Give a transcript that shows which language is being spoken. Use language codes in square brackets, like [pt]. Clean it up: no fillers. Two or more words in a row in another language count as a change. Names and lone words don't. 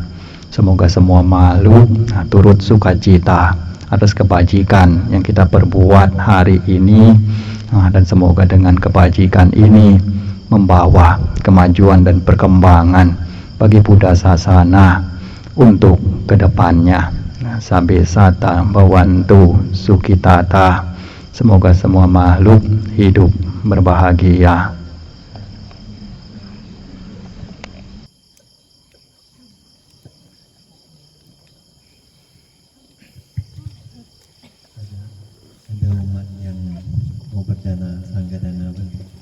[id] Semoga semua makhluk turut sukacita atas kebajikan yang kita perbuat hari ini, dan semoga dengan kebajikan ini membawa kemajuan dan perkembangan bagi Buddha Sasana untuk kedepannya. [pi] Sabe sata bawantu sukitata. [id] Semoga semua makhluk hidup berbahagia. Ada umat yang mau berdana sanggadana bagi.